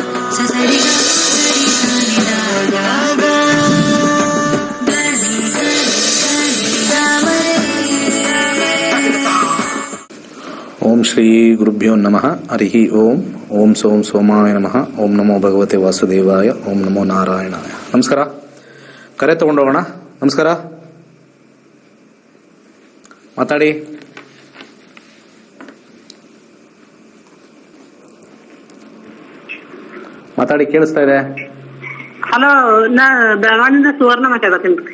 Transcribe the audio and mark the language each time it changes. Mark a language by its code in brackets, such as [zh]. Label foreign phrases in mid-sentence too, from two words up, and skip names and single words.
[sa] ಓಂ ಶ್ರೀ ಗುರುಭ್ಯೋ ನಮಃ. ಹರಿ ಓಂ. ಓಂ ಸೋಂ ಸೋಮಾಯ ನಮಃ. ಓಂ ನಮೋ ಭಗವತೆ ವಾಸುದೇವಾಯ. ಓಂ ನಮೋ ನಾರಾಯಣಾಯ. [kn] ನಮಸ್ಕಾರ. ಕರೆ ತಗೊಂಡೋಗೋಣ. ನಮಸ್ಕಾರ. ಮಾತಾಡಿ. ಮಾತಾಡಿ, ಕೇಳಿಸ್ತಾ ಇದೆ. ಹಲೋ, ನಾ ಬೆಳಗಾವಿಂದ ಸುವರ್ಣ ಮಾತಾಡತ್ತೀನ್ರಿ.